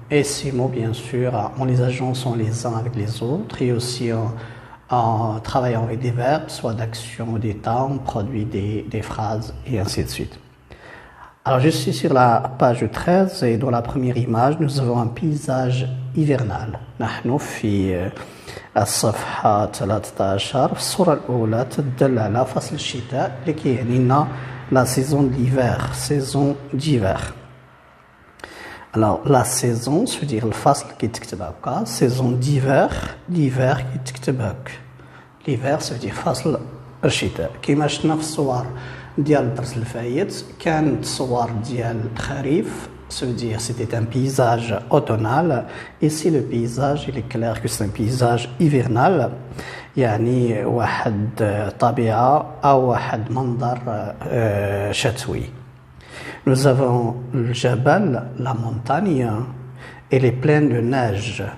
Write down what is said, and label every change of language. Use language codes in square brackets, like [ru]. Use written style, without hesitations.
[fr] Et ces mots, bien sûr, en les agençant les uns avec les autres et aussi en travaillant avec des verbes, soit d'action ou d'état, on produit des phrases et ainsi de suite. Alors je suis sur la page 13 et dans la première image, nous avons un paysage hivernal. [ar] نحن في الصفحة 13 في الصورة الأولى تدل على فصل الشتاء اللي كيعني لنا لا سيزون [fr] d'hiver, saison d'hiver. Alors la saison ça veut dire [ar] الفصل كيتكتب هكا, [fr] saison d'hiver, l'hiver [ar] كيتكتب هك. [fr] l'hiver ça veut dire [ar] فصل الشتاء. كيما شفنا في الصور ديال الدرس الفايت كانت صور ديال الخريف، [fr] ça veut dire c'était un paysage automnal. Ici le paysage il est clair que c'est un paysage hivernal، [ar] يعني واحد طبيعة أو واحد منظر شتوي. [fr] Nous avons le jabal, la montagne, elle est pleine de neige.